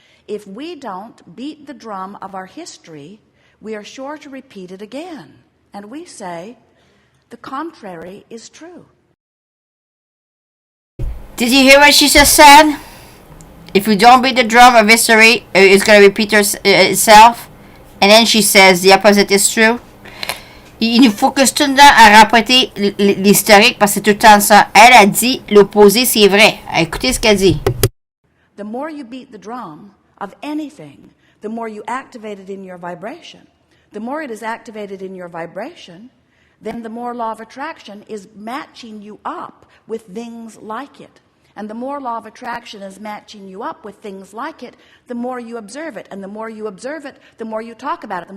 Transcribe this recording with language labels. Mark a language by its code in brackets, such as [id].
[en] If we don't beat the drum of our history, we are sure to repeat it again. And we say, the contrary is true. Did you hear what she just said? If we don't beat the drum of history, it's going to repeat itself. And then she says the opposite is true. [fr] Il nous focus tout le temps à répéter l'historique parce que c'est tout le temps ça. Elle a dit l'opposé, c'est vrai. Écoutez ce qu'elle dit. [en] The more you beat the drum of anything, the more you activate it in your vibration. The more it is activated in your vibration, then the more law of attraction is matching you up with things like it. And the more law of attraction is matching you up with things like it, the more you observe it. And the more you observe it, the more you talk about it.